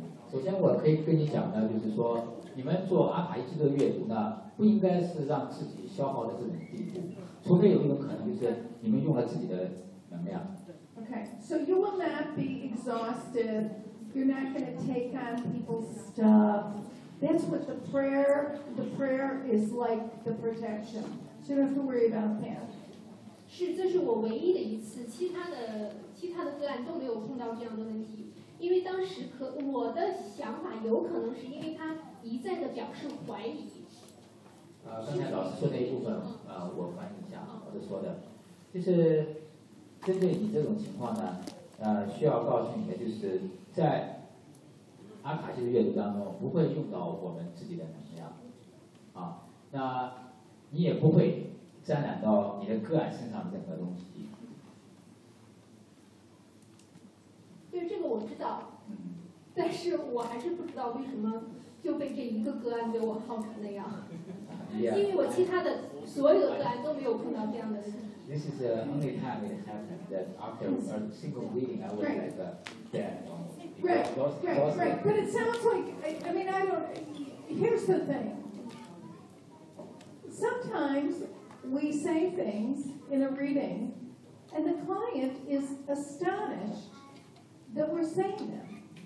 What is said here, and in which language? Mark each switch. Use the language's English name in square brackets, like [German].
[Chinese] 首先我可以跟你讲的就是说，你们做阿卡西的阅读呢，不应该是让自己消耗的这种地步，除非有一种可能就是你们用了自己的能量。 [English] Okay, so you will not be exhausted. You're not going to take on people's stuff. That's what the prayer is like, the protection. So you don't have to worry about that. [Chinese] 是，这是我唯一的一次，其他的个案都没有碰到这样的问题。因为当时我的想法有可能是因为他一再的表示怀疑。刚才老师说那一部分，我翻译一下，我是说的，就是。针对你这种情况呢，需要告诉你的就是在阿卡西的阅读当中不会用到我们自己的能量，啊，那你也不会沾染到你的个案身上的任何东西。对，这个我知道，但是我还是不知道为什么就被这一个个案给我耗成那样。 [English] Yeah. [Chinese] 因为我其他的所有个案都没有碰到这样的事。 [English] This is the only time it happened that after a single reading, I was right. Like, yeah. Right. But it sounds like, here's the thing. Sometimes we say things in a reading, and the client is astonished that we're saying them.